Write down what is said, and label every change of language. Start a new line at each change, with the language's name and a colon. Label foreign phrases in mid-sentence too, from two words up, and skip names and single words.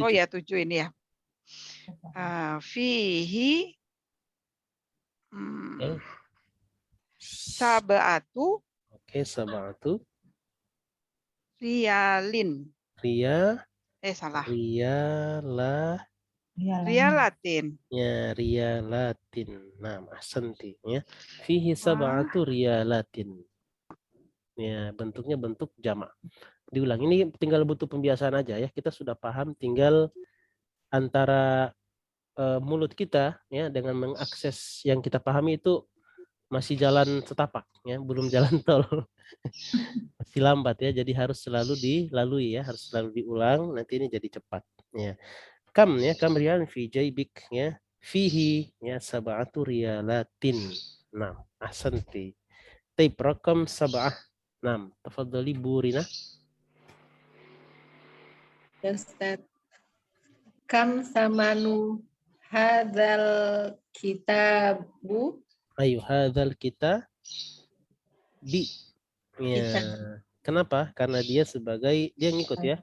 Indonesian: Oh ya, 7 ini ya.
Arabic: فيه سبعة.
Indonesian: Oke, sab'atu.
Arabic: Riyalin. Salah. Riyalatin.
Indonesian: Ya, riyalatin. Nah, ahsanti ya.
Arabic: فيه سبعة ريالات. Ya,
Indonesian: bentuknya bentuk jamak. Diulang. Ini tinggal butuh pembiasaan aja ya. Kita sudah paham, tinggal antara mulut kita ya dengan mengakses yang kita pahami itu masih jalan setapak ya, belum jalan tol. Masih lambat ya, jadi harus selalu dilalui ya, harus selalu diulang, nanti ini jadi cepat ya.
Arabic: كم ريالا في جيبك ya, fihi ya سبعة ريالات. Nah, ahsanti. طيب رقم سبعة.
Indonesian: Nah, tafadhali Bu Rina. Ya Ustaz.
Arabic: كم ثمن هذا الكتاب. Ayo هذا الكتاب.
Indonesian: Ya. Kenapa? Karena dia ngikut ya.